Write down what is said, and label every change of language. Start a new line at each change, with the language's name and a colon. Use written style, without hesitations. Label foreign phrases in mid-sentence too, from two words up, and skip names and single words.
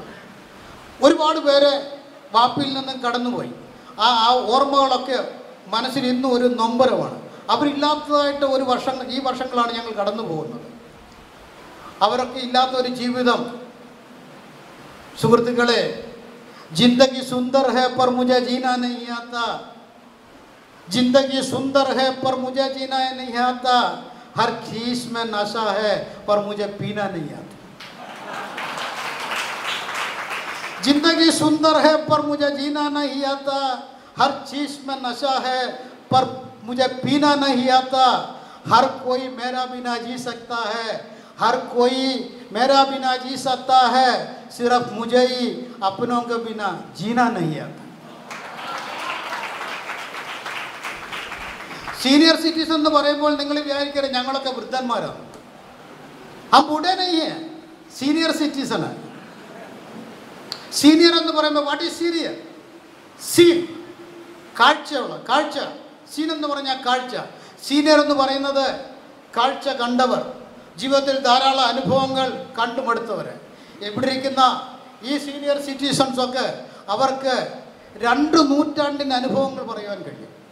Malayalam: ഒരുപാട് പേര് ബാപ്പിയിൽ നിന്നും കടന്നുപോയി. ആ ഓർമ്മകളൊക്കെ മനസ്സിൽ ഇന്നും ഒരു നൊമ്പരമാണ്. അവരില്ലാത്തതായിട്ട് ഈ വർഷങ്ങളാണ് ഞങ്ങൾ കടന്നു പോകുന്നത്. അവരൊക്കെ ഇല്ലാത്ത ഒരു ജീവിതം. സുഹൃത്തുക്കളെ,
Hindi: जिंदगी सुंदर है पर मुझे जीना नहीं आता, जिंदगी सुंदर है पर मुझे जीना नहीं आता, हर चीज में नशा है पर मुझे पीना नहीं आता. जिंदगी सुंदर है पर मुझे जीना नहीं आता, हर चीज में नशा है पर मुझे पीना नहीं आता. हर कोई मेरा बिना जी सकता है, हर कोई मेरा बिना जी सकता है, सिर्फ मुझे ही अपनों के बिना जीना नहीं आता.
English: senior citizen
Malayalam: എന്ന് പറയുമ്പോൾ നിങ്ങൾ വിചാരിക്കരുത് ഞങ്ങളൊക്കെ വൃദ്ധന്മാരാണ്.
Hindi: हम बूढ़े नहीं हैं,
English: senior citizen
Hindi: है.
Malayalam: സീനിയർ എന്ന് പറയുമ്പോൾ
English: what is senior?
Malayalam: സീൻ, കാഴ്ചയുള്ള കാഴ്ച. സീൻ എന്ന് പറഞ്ഞാൽ കാഴ്ച. സീനിയർ എന്ന് പറയുന്നത് കാഴ്ച കണ്ടവർ, ജീവിതത്തിൽ ധാരാളം അനുഭവങ്ങൾ കണ്ടുമടുത്തവർ. ഇവിടെ ഇരിക്കുന്ന ഈ സീനിയർ സിറ്റിസൺസൊക്കെ അവർക്ക് 2 നൂറ്റാണ്ടിൻ്റെ അനുഭവങ്ങൾ പറയാൻ കഴിയും.